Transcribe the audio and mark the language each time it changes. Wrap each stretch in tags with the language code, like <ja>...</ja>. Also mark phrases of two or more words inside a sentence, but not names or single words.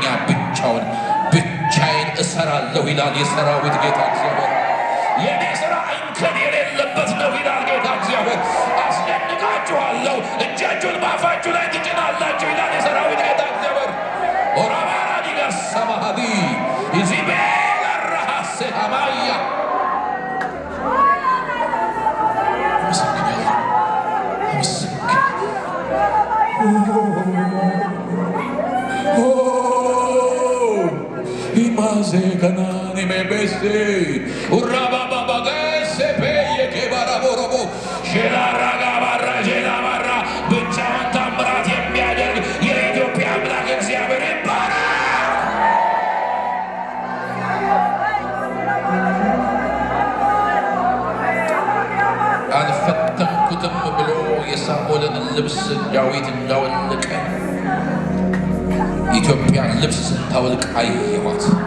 <am>ብቻውን ብቻዬን እሰራለሁ ይላል የሰራዊት ጌታ እግዚአብሔር። የኔ ሥራ እንከን የሌለበት ነው ይላል ጌታ እግዚአብሔር። አስደንቃችኋለሁ፣ እጃችሁን በአፋችሁ ላይ ትጭናላችሁ ይላል የሰራዊት ጌታ እግዚአብሔር። ኦራባራ ዲጋስ ሰማሃዲ ኢዚቤላ ራሃሴ አማያ Imaze kanani mebese uraba babagese peye ke baraborobo shela barra ብቻውን ታምራት የሚያደርግ የኢትዮጵያ አምላክ እግዚአብሔር ይባረክ። አልፈተንኩትም ብሎ የሳኦልን ልብስ ዳዊት እንዳወለቀ ኢትዮጵያ ልብስ ስታወልቅ አየኋት።</am>